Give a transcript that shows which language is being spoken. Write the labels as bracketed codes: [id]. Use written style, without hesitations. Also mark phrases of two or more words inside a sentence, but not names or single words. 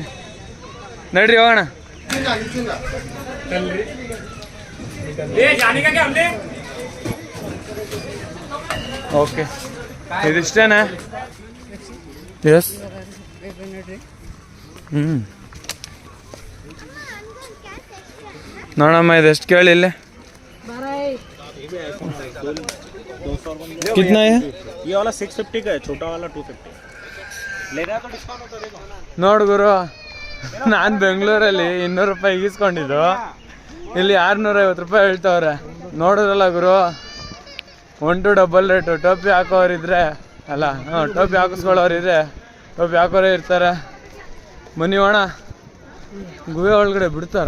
[kn] ನಡ್ರಿ ಹೋಗೋಣ. ಓಕೆ, ಇದಿಷ್ಟೇನಾ? ಎಸ್. ನೋಡಮ್ಮ ಇದೆಷ್ಟು ಕೇಳಿ ಇಲ್ಲಿ. [hi] कितना है? ये वाला 650 का है, छोटा वाला 250 ले रहा तो डिस्काउंट होता देखो. [kn] ನೋಡು ಗುರು, ನಾನು ಬೆಂಗಳೂರಲ್ಲಿ 200 ರೂಪಾಯಿ ಈಗಿಸ್ಕೊಂಡಿದ್ದು, ಇಲ್ಲಿ 650 ರೂಪಾಯಿ ಹೇಳ್ತವ್ರೆ. ನೋಡಿದ್ರಲ್ಲ ಗುರು, [en] 1 to double [kn] ರೇಟು. ಟೋಪಿ ಹಾಕೋರಿದ್ರೆ ಅಲ್ಲ, ಟೋಪಿ ಹಾಕಿಸ್ಕೊಳ್ಳೋರಿದ್ರೆ ಟೋಪಿ ಹಾಕೋರೇ ಇರ್ತಾರೆ. ಬನ್ನಿ ಹೋಣ, ಗುಹೆ ಒಳಗಡೆ ಬಿಡ್ತಾರ.